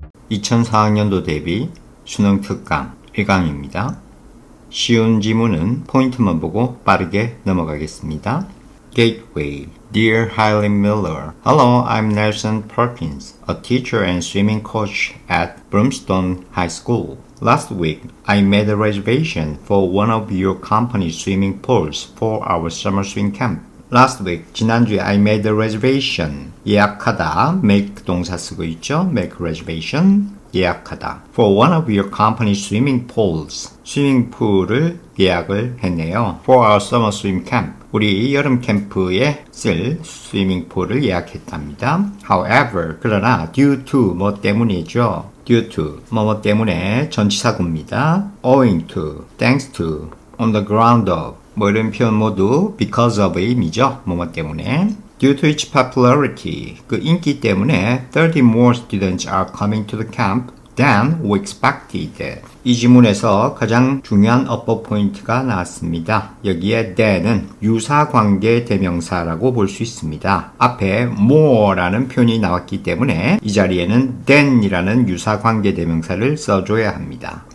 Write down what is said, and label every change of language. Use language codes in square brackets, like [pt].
[ko] 2004학년도 대비 수능 특강 1강입니다. 쉬운 지문은 포인트만 보고 빠르게 넘어가겠습니다. [en] Gateway. Dear Helen Miller, hello, I'm Nelson Perkins, a teacher and swimming coach at Broomstone High School. Last week, I made a reservation for one of your company's swimming pools for our summer swim camp. Last week, [ko] 지난주에 [en] I made a reservation. [ko] 예약하다, make 동사 쓰고 있죠. [en] make reservation, [ko] 예약하다. [en] For one of your company's swimming pools. [ko] 스위밍풀을 예약을 했네요. [en] For our summer swim camp. [ko] 우리 여름 캠프에 쓸 스위밍풀을 예약했답니다. However, 그러나 due to 뭐 때문이죠. due to 뭐 때문에 전치사구입니다. [en] owing to, thanks to, on the ground of [ko] 뭐 이런 표현 모두 because of의 의미죠. 뭐 때문에. [en] Due to its popularity, [ko] 그 인기 때문에 [en] 30 more students are coming to the camp than we expected. [ko] 이 지문에서 가장 중요한 어법 포인트가 나왔습니다. 여기에 than은 유사관계 대명사라고 볼 수 있습니다. 앞에 more라는 표현이 나왔기 때문에 이 자리에는 than이라는 유사관계 대명사를 써줘야 합니다.